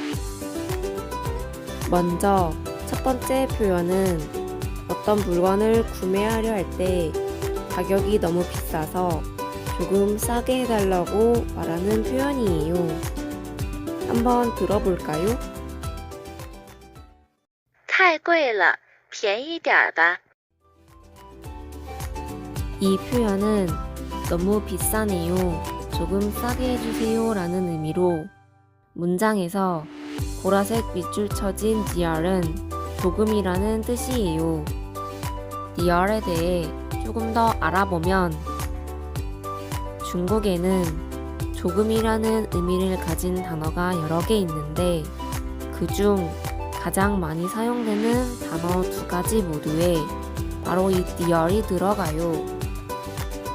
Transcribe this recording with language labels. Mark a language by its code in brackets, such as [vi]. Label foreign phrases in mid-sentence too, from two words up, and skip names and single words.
[ko] 먼저 첫 번째 표현은 어떤 물건을 구매하려 할 때 가격이 너무 비싸서 조금 싸게 해달라고 말하는 표현이에요. 한번 들어볼까요? [zh] 太贵了，便宜点儿吧。 [ko] 이 표현은 너무 비싸네요. 조금 싸게 해주세요 라는 의미로 문장에서 보라색 밑줄 쳐진 디얼은 조금이라는 뜻이에요. 디얼에 대해 조금 더 알아보면 중국에는 조금이라는 의미를 가진 단어가 여러 개 있는데 그중 가장 많이 사용되는 단어 두 가지 모두에 바로 이 디얼이 들어가요.